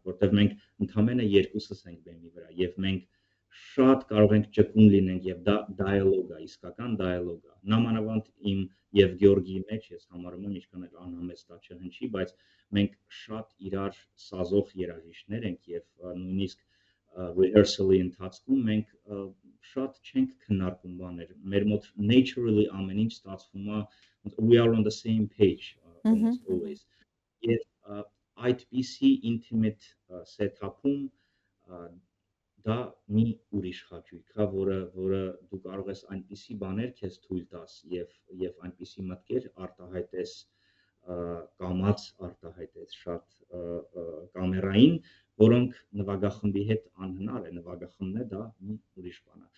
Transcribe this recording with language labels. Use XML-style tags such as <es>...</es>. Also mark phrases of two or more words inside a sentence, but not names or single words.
<hy>որտեղ մենք ընդհանրապես երկուսս ենք բեմի վրա եւ մենք շատ կարող ենք ճկուն լինենք եւ դա dialogue է, իսկական dialogue է։ Նամանավանդ իմ եւ Գյորգիի մեջ ես համարում եմ ինչքան էլ անհամեստ դա չհնչի, բայց մենք շատ իրար սազող երաժիշտներ ենք եւ նույնիսկ rehearsal-ի ընթացքում մենք շատ չենք քննարկում բաներ։ Մեր մոտ naturally ամեն ինչ ստացվում է,</hy> <en>we are on the same page almost always.</en> <hy>Եվ այդպիսի</hy> <en>intimate setup-</en> <hy>ում դա մի ուրիշ խաչույք է, որը դու կարող ես այնպիսի բաներ քեզ թույլ տաս եւ այնպիսի մտքեր արտահայտես կամած արտահայտես շատ կամերային, որոնք նվագախմբի հետ անհնար է, նվագախմբն է դա մի ուրիշ բան է։</hy>